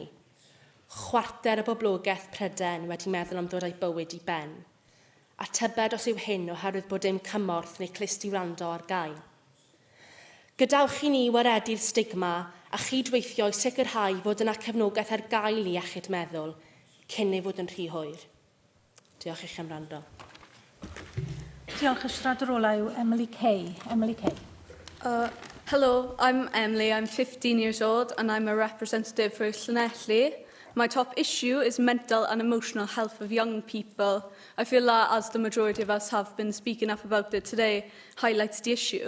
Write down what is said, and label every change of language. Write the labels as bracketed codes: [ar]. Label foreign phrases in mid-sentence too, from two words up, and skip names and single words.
[cy] 1/4 o boblogaeth Prydain wedi meddwl am ddod â'i bywyd I ben, a tybed os yw hyn oherwydd bod dim cymorth neu clust I wrando ar gael. Gadawch I ni waredu'r stigma a chydweithio I sicrhau fod yna cefnogaeth ar gael I iechyd meddwl cyn ei fod yn rhy hwyr. Diolch i'ch am wrando. Diolch. Y siaradwr ola yw Emily Kay. Emily Kay. [en] Hello, I'm Emily. I'm 15 years old and I'm a representative for Llanelli. My top issue is mental and emotional health of young people. I feel that, as the majority of us have been speaking up about it today, highlights the issue.